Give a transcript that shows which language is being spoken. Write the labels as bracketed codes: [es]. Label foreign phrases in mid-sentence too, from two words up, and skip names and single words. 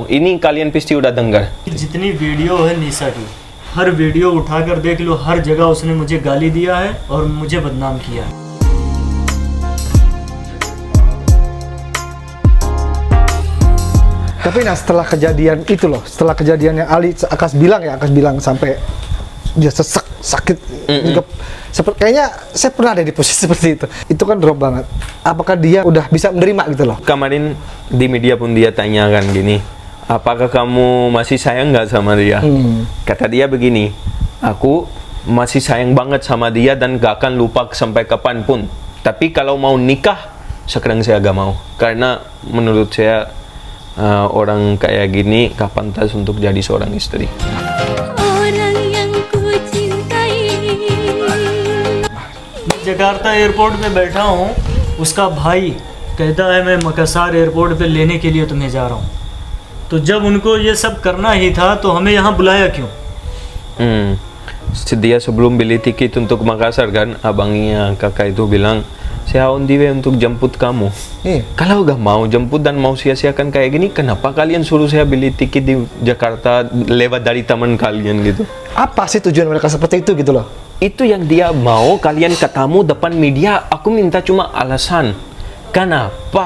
[id] Ini kalian pasti udah dengar. [hi] जितनी वीडियो है निशा की, हर वीडियो उठाकर देख लो, हर जगह उसने मुझे गाली दिया है और मुझे बदनाम किया है. [id] Tapi nah setelah kejadian itu loh, setelah kejadiannya Ali Akas bilang sampai dia sesek sakit, kayaknya saya pernah ada di posisi seperti itu. Itu kan drop banget. Apakah dia udah bisa menerima gitu loh? Kemarin di media pun dia tanyakan gini, apakah kamu masih sayang nggak sama dia? Kata dia begini, aku masih sayang banget sama dia dan gak akan lupa sampai kapanpun. Tapi kalau mau nikah, sekarang saya gak mau. Karena menurut saya orang kayak gini gak pantas untuk jadi seorang istri. [hi] जकार्ता एयरपोर्ट पे बैठा हूँ, उसका भाई कहता है मैं मकासार एयरपोर्ट पे लेने के लिए तुम्हें जा रहा हूँ. तो जब उनको ये सब करना ही था तो हमें यहाँ बुलाया क्यों? [id] Dia sebelum beli tiket untuk Makassar kan, abangnya kakak itu bilang, saya [en] on the way [id] untuk jemput kamu. Kalau gak mau jemput dan mau sia-siakan kayak gini, kenapa kalian suruh saya beli tiket di Jakarta lewat dari teman kalian gitu? Apa sih tujuan mereka seperti itu gitu loh? Itu yang dia mau kalian ketemu depan media. Aku minta cuma alasan. Kenapa?